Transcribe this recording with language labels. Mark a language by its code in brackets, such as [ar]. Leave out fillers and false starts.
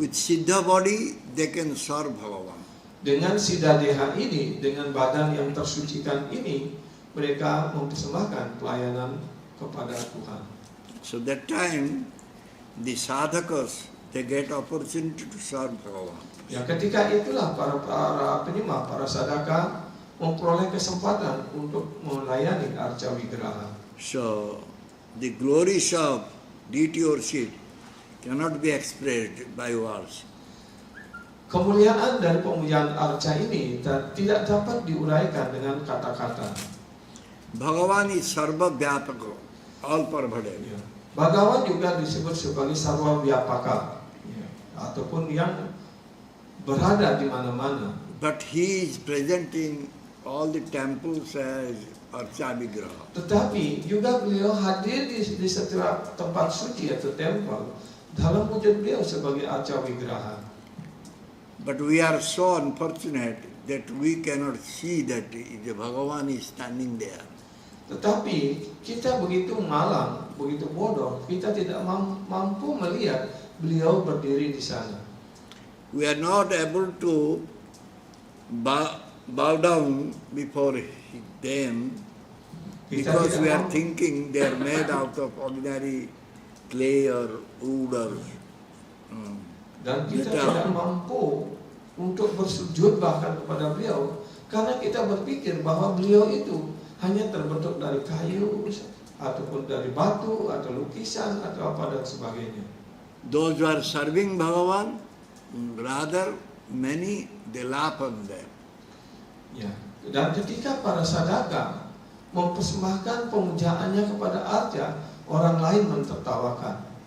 [en] With Siddha body they can serve Bhagavan. [id] Dengan Siddha Deha ini, dengan badan yang tersucikan ini, mereka mempersembahkan pelayanan kepada Tuhan. [en] So that time the sadhakas they get opportunity to serve Bhagavan. [id] Ya, ketika itulah para penyembah, para sadaka memperoleh kesempatan untuk melayani arca wigraha. [en] So the glories of deity worship cannot be expressed by words. [id] Kemuliaan dari pemujaan arca ini tidak dapat diuraikan dengan kata-kata. [en] Bhagavan is sarva vyapaka, all pervading. [id] Ya. Bhagavan juga disebut sebagai sarwa vyapaka, ya, ataupun yang berada di mana-mana. [en] But he is present in all the temples as archa vigraha. [id] Tetapi juga beliau hadir di setiap tempat suci atau tempel dalam wujud beliau sebagai arca wigraha. [en] But we are so unfortunate that we cannot see that the Bhagavan is standing there. [id] Tetapi kita begitu malang, begitu bodoh, kita tidak mampu melihat beliau berdiri di sana. [en] We are not able to bow down before them because we are thinking they are made out of ordinary clay or wood or [id] Dan kita [en] metal. [id] tidak mampu untuk bersujud bahkan kepada beliau karena kita berpikir bahwa beliau itu hanya terbentuk dari kayu ataupun dari batu atau lukisan atau apa dan sebagainya. [en] Those who are serving Bhagavan, rather many they laugh on them. [id] Ya. Dan ketika para sadaka mempersembahkan pemujaannya kepada arca, orang lain mentertawakan.